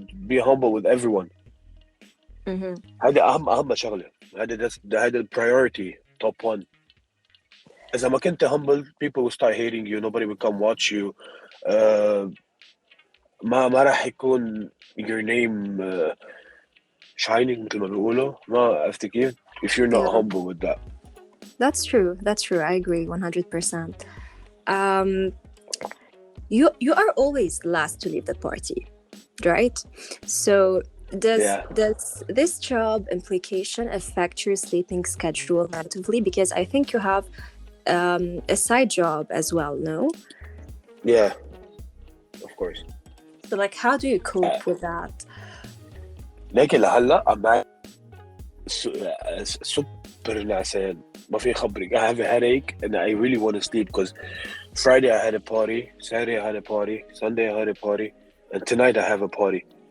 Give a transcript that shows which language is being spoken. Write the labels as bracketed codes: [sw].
[en] Be humble with everyone. [ar] هذا أهم شغلة. هذا [en] priority top one. [ar] إذا ما كنت [en] humble, people will start hating you. Nobody will come watch you. [ar] ما راح يكون [en] your name shining [ar] مثل ما بيقولوا. ما عرفت كيف. [en] If you're not humble with that. That's true. I agree 100%. You are always last to leave the party, right? So does this job implication affect your sleeping schedule negatively? Because I think you have a side job as well, no? Yeah, of course. So like, how do you cope with that? [ar] لكن لهلا [en] I'm super [ar] نعسان. ما في خبرك. [en] I have a headache and I really want to sleep because Friday I had a party, Saturday I had a party, Sunday I had a party, and tonight I have a party.